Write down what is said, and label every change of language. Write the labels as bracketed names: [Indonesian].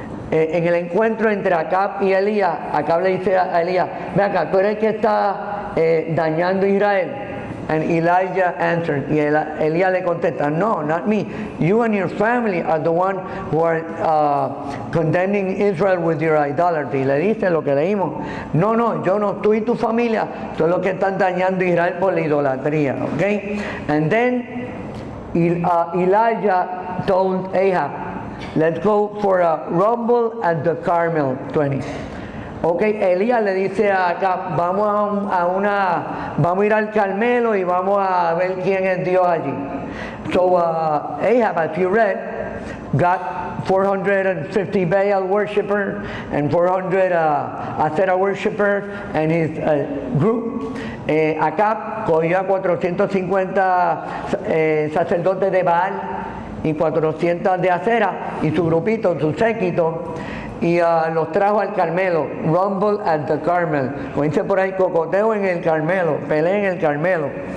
[Spanish] En el encuentro entre Acab y Elías, Acab le dice a Elías, ve acá, tú eres el que está dañando Israel. [English] And Elijah answered, [Spanish] y Elías le contesta, [English] no, not me. You and your family are the one who are condemning Israel with your idolatry. [Spanish] Le dice lo que leímos. No, yo no, tú y tu familia son los que están dañando Israel por la idolatría. [English] Okay? And then Elijah told Ahab, let's go for a rumble at the Carmel 20. [Spanish] Ok, Elías le dice a Acab, vamos a ir al Carmelo y vamos a ver quién es Dios allí. [English] So Ahab, as you read, got 450 Baal worshippers and 400 Asera worshippers and his group. [Spanish] Acab cogió a 450 sacerdotes de Baal y 400 de Acera y su grupito, su séquito, y los trajo al Carmelo. [English] Rumble at the Carmel, [Spanish] como dice por ahí, cocoteo en el Carmelo, pelea en el Carmelo.